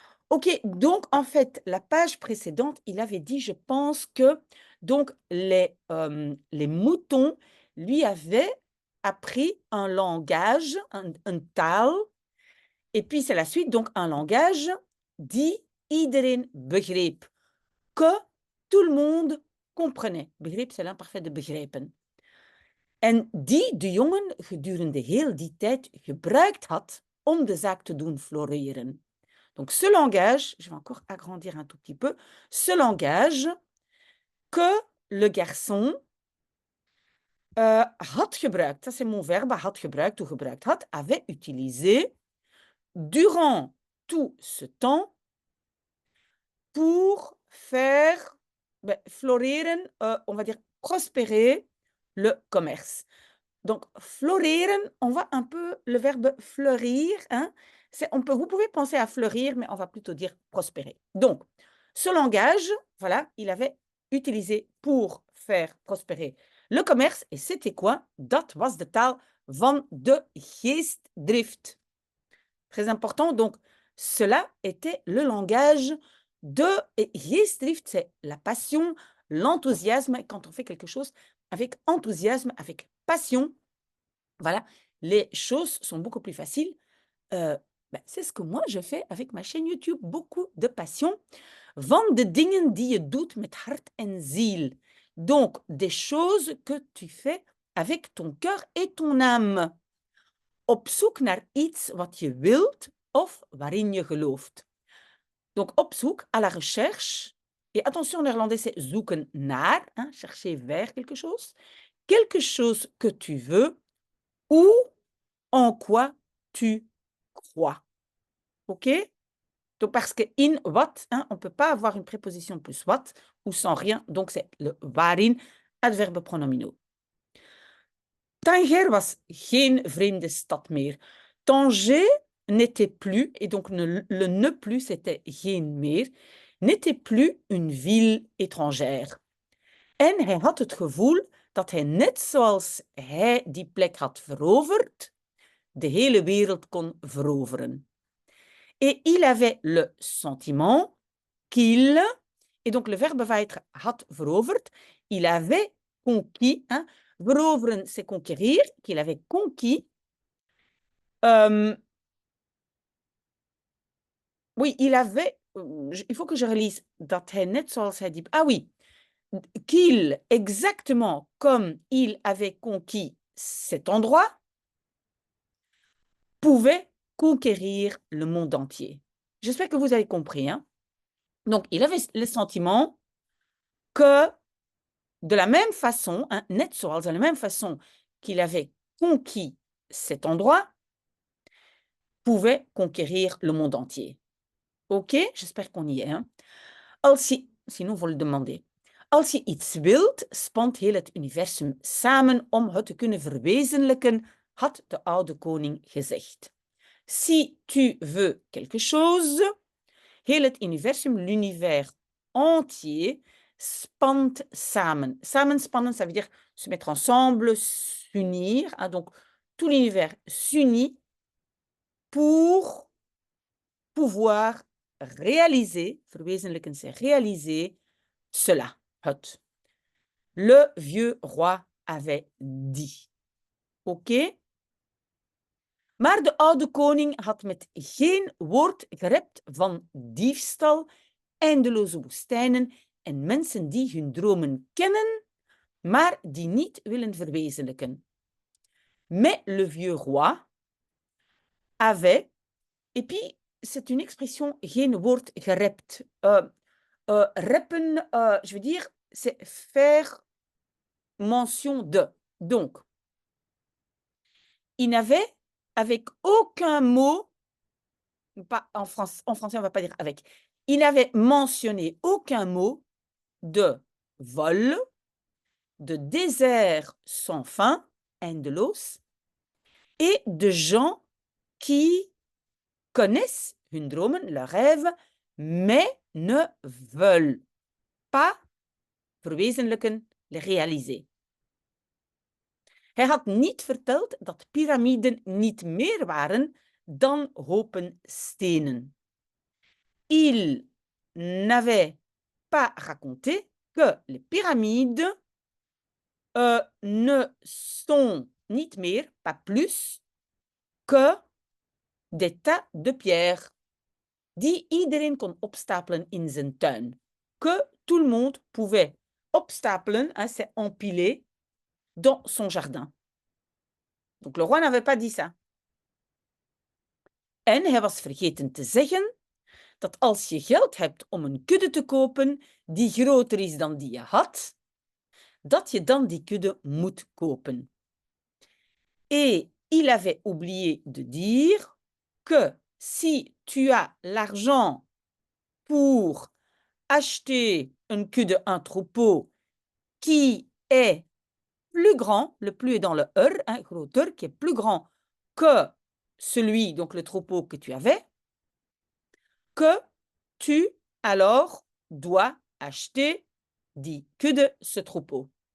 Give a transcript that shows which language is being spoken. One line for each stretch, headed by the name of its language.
French: OK, donc en fait, la page précédente, il avait dit, je pense que donc les moutons lui avaient appris un langage,
Dutch: een taal,
French: et puis c'est la suite, donc un langage
Dutch: die iedereen begreep,
French: que tout le monde comprenait. Begreep, c'est l'imparfait de begrijpen.
Dutch: En die de jongen gedurende heel die tijd gebruikt had om de zaak te doen floreren.
French: Donc ce langage, je vais encore agrandir un tout petit peu, ce langage que le garçon
Dutch: had gebruikt,
French: ça c'est mon verbe, had gebruikt ou
Dutch: gebruikt had,
French: avait utilisé durant tout ce temps pour faire floreren, on va dire prospérer le commerce. Donc, floreren, on voit un peu le verbe fleurir, hein. Vous pouvez penser à fleurir, mais on va plutôt dire prospérer. Donc, ce langage, voilà, il avait utilisé pour faire prospérer le commerce. Et c'était quoi?
Dutch: Dat was de taal van de geestdrift.
French: Très important. Donc, cela était le langage de et geestdrift, c'est la passion, l'enthousiasme. Quand on fait quelque chose avec enthousiasme, avec passion, voilà, les choses sont beaucoup plus faciles. C'est ce que moi je fais avec ma chaîne YouTube. Beaucoup de passion.
Dutch: Van de dingen die je doet met hart en ziel.
French: Donc, des choses que tu fais avec ton cœur et ton âme.
Dutch: Op zoek naar iets wat je wilt of waarin je gelooft.
French: Donc,
Dutch: op zoek,
French: à la recherche. Et attention, en néerlandais, c'est
Dutch: zoeken naar,
French: hein, chercher vers quelque chose. Quelque chose que tu veux ou en quoi tu crois. OK? Donc, parce que
Dutch: in wat,
French: hein, on ne peut pas avoir une préposition plus wat ou sans rien. Donc, c'est le waarin, adverbe pronominaux.
Dutch: Tanger was geen vreemde stad meer.
French: Tanger n'était plus, et donc le ne plus, c'était
Dutch: geen meer,
French: n'était plus une ville étrangère.
Dutch: En hij had het gevoel dat hij net zoals hij die plek had veroverd, de hele wereld kon veroveren.
French: Et il avait le sentiment qu'il, et donc le verbe va être
Dutch: had veroverd,
French: il avait conquis, hein, veroveren c'est conquérir, qu'il avait conquis, oui, il avait, il faut que je relise,
Dutch: dat hij net zoals hij die,
French: ah oui, qu'il, exactement comme il avait conquis cet endroit, pouvait conquérir le monde entier. J'espère que vous avez compris, hein. Donc, il avait le sentiment que de la même façon, hein,
Dutch: net zoals,
French: de la même façon qu'il avait conquis cet endroit, pouvait conquérir le monde entier. OK? J'espère qu'on y est, hein. Sinon, vous le demandez.
Dutch: Als je iets wilt, spant heel het universum samen om het te kunnen verwezenlijken, had de oude koning gezegd.
French: Si tu veux quelque chose,
Dutch: heel het universum,
French: l'univers entier,
Dutch: spant samen.
French: Samenspannen, ça veut dire se mettre ensemble, s'unir, hein, donc tout l'univers s'unit pour pouvoir réaliser, verwezenlijken, c'est réaliser cela, het. Le vieux roi avait dit. OK?
Dutch: Maar de oude koning had met geen woord gerept van diefstal, eindeloze woestijnen en mensen die hun dromen kennen, maar die niet willen verwezenlijken.
French: Mais le vieux roi avait, et puis c'est une expression,
Dutch: geen woord gerept.
French: Reppen, je veux dire, c'est faire mention de. Donc, il n'avait avec aucun mot, pas en français on ne va pas dire avec, il n'avait mentionné aucun mot de vol, de désert sans fin, eindeloos, et de gens qui connaissent
Dutch: hun dromen,
French: leurs rêves, mais ne veulent pas verwezenlijken, les réaliser.
Dutch: Hij had niet verteld dat piramiden niet meer waren dan hopen stenen.
French: Il n'avait pas raconté que les pyramides ne sont
Dutch: niet meer,
French: pas plus, que des tas de pierres
Dutch: die iedereen kon opstapelen in zijn tuin.
French: Que tout le monde pouvait opstapelen, hein, c'est empiler, dans son jardin. Donc le roi n'avait pas dit ça.
Dutch: En hij was vergeten te zeggen dat als je geld hebt om een kudde te kopen die groter is dan die je had, dat je dan die kudde moet kopen.
French: Et il avait oublié de dire que si tu as l'argent pour acheter une kudde, un troupeau qui est plus grand, le plus est dans le hein, groter, qui est plus grand que celui, donc le troupeau que tu avais, que tu alors dois acheter
Dutch: die kudde,
French: ce troupeau.